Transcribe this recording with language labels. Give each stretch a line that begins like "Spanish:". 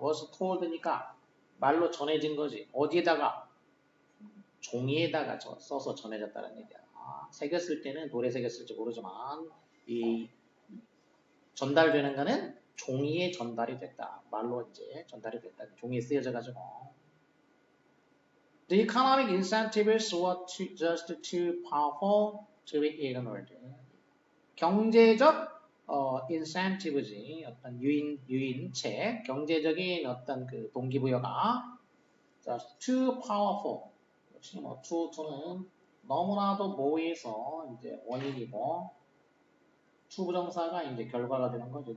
Korean: was told니까 말로 전해진 거지. 어디에다가? 종이에다가 써서 전해졌다는 얘기야. 새겼을 때는 돌에 새겼을지 모르지만 이 전달되는 거는 종이에 전달이 됐다. 말로 이제 전달이 됐다. 종이에 쓰여져 가지고.
English: The economic incentives were just too powerful to be ignored.
Korean: 경제적 incentive지. 어떤 유인책, 경제적인 어떤 그 동기부여가
English: just too powerful.
Korean: 역시 뭐 to는 너무나도 모해서 이제 원인이고 투부정사가 이제 결과가 되는 거죠.